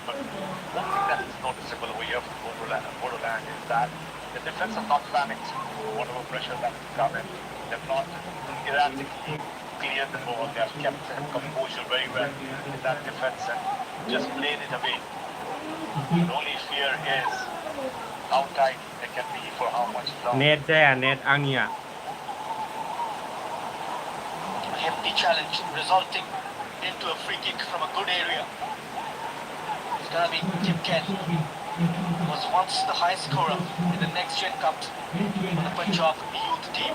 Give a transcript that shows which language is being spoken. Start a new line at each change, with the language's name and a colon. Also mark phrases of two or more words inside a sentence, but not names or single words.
English: But one thing that is noticeable over here from Bodoland is that the defense have not panicked. Whatever pressure that has come in, they've not erratically cleared the ball. They have kept their composure very well in that defense and just played it away. The only fear is how tight they can be for how much long.
Bodo: नेट जाया नेट आंनिया
English: A hefty challenge resulting into a free kick from a good area. It's gonna be Kipken. Was once the highest scorer in the Next Gen Cup for the Punjab youth team.